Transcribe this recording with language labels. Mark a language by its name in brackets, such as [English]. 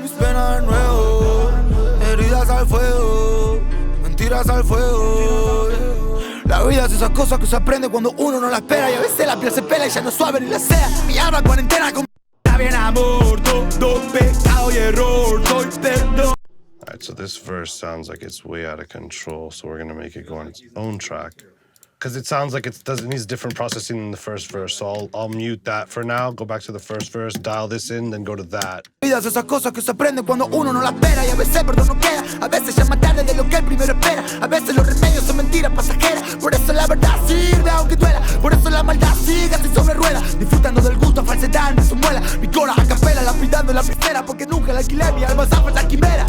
[Spanish] Mis penas de nuevo, heridas al fuego, mentiras al fuego. La vida es esas cosas que se aprende cuando uno no la espera. Y a veces la piel se pela y ya no suave ni la sea. Mi alma cuarentena con está bien amor, todo pecado y error. Estoy perdón. [English] Alright, so this verse sounds like it's way out of control, so we're gonna make it go on its own track. Because it sounds like it needs different processing than the first verse, so I'll mute that for now, go back to the first verse, dial this in, then go to that. [Spanish] Vidas esas cosas que se aprenden cuando uno no la espera. Y a veces perdón no queda, a veces ya más tarde de lo que el primero espera. A veces los remedios son mentiras pasajeras. Por eso la verdad sirve aunque duela. Por eso la maldad sigue así sobre ruedas. Disfrutando del gusto, falsedad en su muela. Mi cora a capela, lapidando la pecera. Porque nunca la alquilé, mi alma zafra la quimera.